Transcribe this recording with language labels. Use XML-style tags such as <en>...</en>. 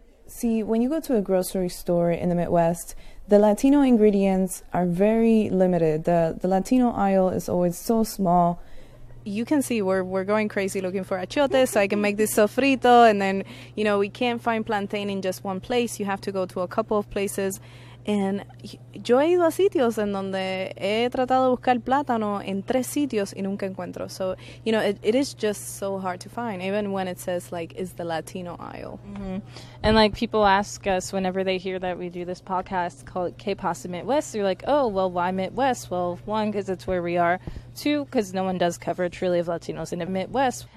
<en>See, when you go to a grocery store in the Midwest, the Latino ingredients are very limited. The Latino aisle is always so small. You can see we're going crazy looking for achiote so I can make this sofrito. And then, you know, we can't find plantain in just one place. You have to go to a couple of places.</en> <es>And yo he ido a sitios en donde he tratado de buscar plátano en tres sitios y nunca encuentro.</es> <en>So, you know, it is just so hard to find, even when it says, like, is the Latino aisle. Mm-hmm. And, like, people ask us whenever they hear that we do this podcast called Que Pasa Midwest, they're like, oh, well, why Midwest? Well, one, because it's where we are. Two, because no one does coverage really of Latinos in the Midwest.</en>